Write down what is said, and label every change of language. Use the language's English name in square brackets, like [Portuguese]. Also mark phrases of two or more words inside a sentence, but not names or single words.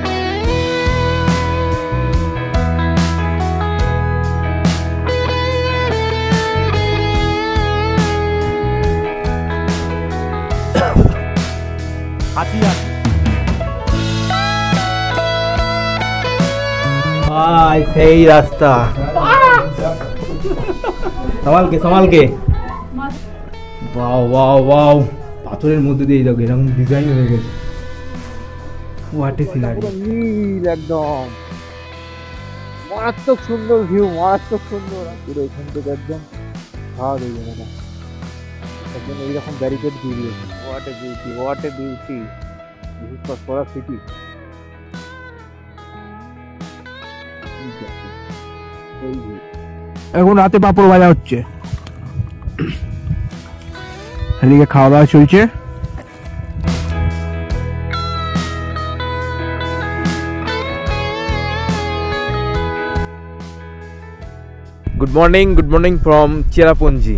[Hindi] हाथी हाथी सही रास्ता संभाल के वाओ वाओ वाओ [Bangla] পাথরের মধ্যে দিয়ে দেখো এরকম ডিজাইন হয়ে গেছে [English] what a scenery [Bangla] নীল একদম মারাত্মক সুন্দর ভিউ মারাত্মক সুন্দর পুরো এখান থেকে একদম খাওয়া হয়ে যাবে না একদম এইরকম ব্যারিকেড দিয়ে দিয়েছে [English] what a beauty this is for city [Bangla] এখন রাতে পাপড় ভাজা হচ্ছে এদিকে খাওয়া দাওয়া চলছে [English] good morning from Cherrapunji.